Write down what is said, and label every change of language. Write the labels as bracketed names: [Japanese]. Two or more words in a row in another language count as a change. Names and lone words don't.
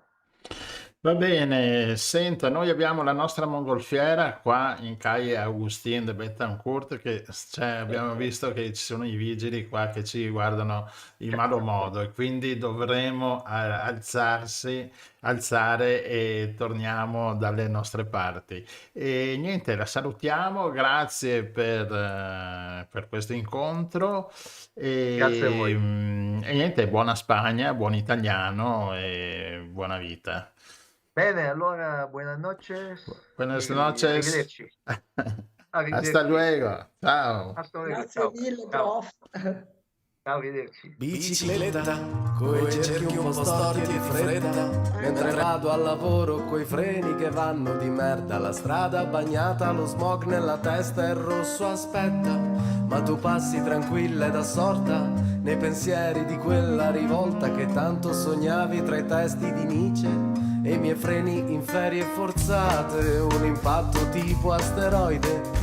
[Italian] Va bene, senta, noi abbiamo la nostra mongolfiera qua in Calle Agustín de Betancourt, che abbiamo visto che ci sono i vigili qua che ci guardano in malo modo e quindi dovremo alzare e torniamo dalle nostre parti. E niente, la salutiamo, grazie per questo incontro Grazie a voi. e niente, buona Spagna, buon italiano e buona vita. Bene, allora [Spanish] buenas noches. Buenas noches. [Italian] Arrivederci. [Spanish] Hasta luego. Ciao. Hasta luego. [Italian] Grazie Ciao. mille, Ciao. prof. Ciao, arrivederci. Bicicletta, coi cerchi un po' storti e di fretta, mentre vado al lavoro coi freni che vanno di merda, la strada bagnata, lo smog nella testa e il rosso aspetta, ma tu passi tranquilla ed assorta nei pensieri di quella rivolta che tanto sognavi tra i testi di Nietzsche e i miei freni in ferie forzate, un impatto tipo asteroide.